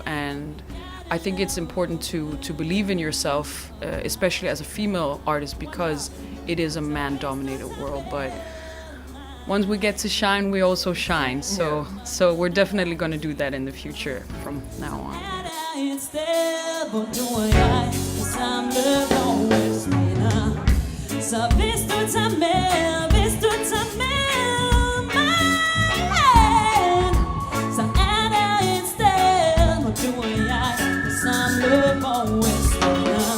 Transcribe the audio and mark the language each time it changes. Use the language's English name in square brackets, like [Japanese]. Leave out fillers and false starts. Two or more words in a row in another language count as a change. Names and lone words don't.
[English] And I think it's important to believe in yourself, especially as a female artist, because it is a man-dominated world. But once we get to shine, we also shine. So we're definitely going to do that in the future from now on. [Danish] Så hvis du tager med, mig, så er der et sted, hvor du og jeg kan samle vores venner.